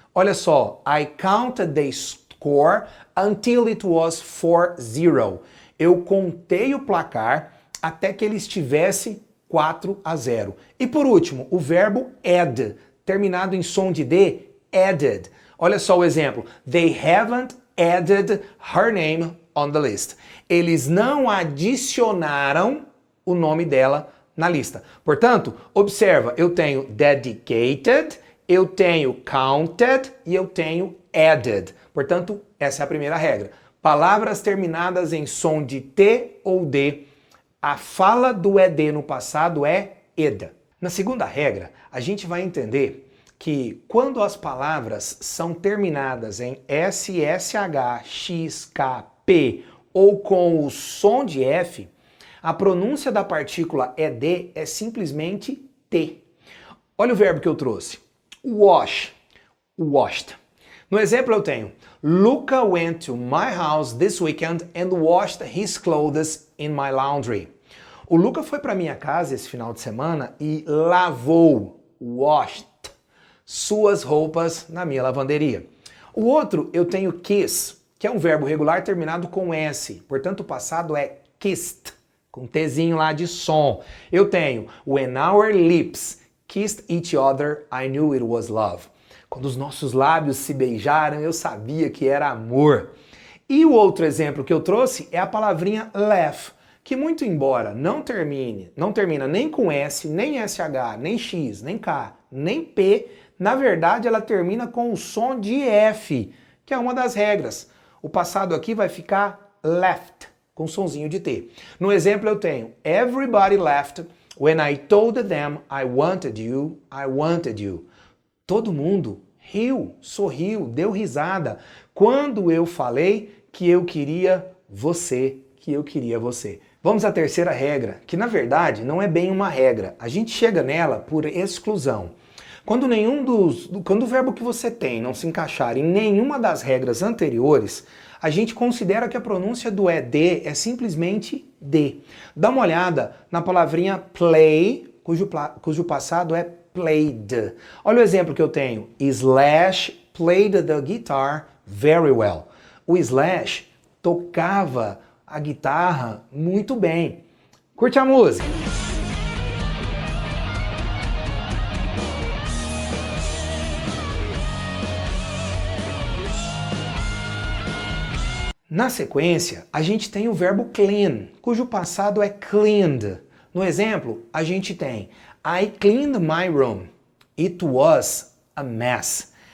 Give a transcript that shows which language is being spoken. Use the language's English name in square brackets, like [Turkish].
[Portuguese] Olha só, [English] I counted the score until it was 4-0. [Portuguese] Eu contei o placar até que ele estivesse 4-0. E por último, o verbo add, terminado em som de D, added. Olha só o exemplo. [English] They haven't added her name on the list. [Portuguese] Eles não adicionaram o nome dela na lista. Portanto, observa, eu tenho dedicated, eu tenho counted e eu tenho added. Portanto, essa é a primeira regra. Palavras terminadas em som de T ou D, a fala do ed no passado é ed. Na segunda regra, a gente vai entender que quando as palavras são terminadas em S, SH, X, K, P ou com o som de F, a pronúncia da partícula ed é simplesmente T. Olha o verbo que eu trouxe. Wash, washed. No exemplo eu tenho [English] Luca went to my house this weekend and washed his clothes in my laundry. [Portuguese] O Luca foi para minha casa esse final de semana e lavou, washed, suas roupas na minha lavanderia. O outro eu tenho kiss, que é um verbo regular terminado com S. Portanto, o passado é kissed, com Tzinho lá de som. Eu tenho [English] when our lips kissed each other, I knew it was love. [Portuguese] Quando os nossos lábios se beijaram, eu sabia que era amor. E o outro exemplo que eu trouxe é a palavrinha laugh, que muito embora não termina nem com S, nem SH, nem X, nem K, nem P, na verdade ela termina com o som de F, que é uma das regras. O passado aqui vai ficar left, com sonzinho de T. No exemplo eu tenho [English] everybody laughed when I told them I wanted you, I wanted you. [Portuguese] Todo mundo riu, sorriu, deu risada quando eu falei que eu queria você, que eu queria você. Vamos à terceira regra, que na verdade não é bem uma regra. A gente chega nela por exclusão. Quando o verbo que você tem não se encaixar em nenhuma das regras anteriores, a gente considera que a pronúncia do ed é simplesmente D. Dá uma olhada na palavrinha play, cujo passado é played. Olha o exemplo que eu tenho. [English] Slash played the guitar very well. [Portuguese] O Slash tocava a guitarra muito bem. Curte a música. Na sequência, a gente tem o verbo clean, cujo passado é cleaned. No exemplo, a gente tem [English] I cleaned my room. It was a mess.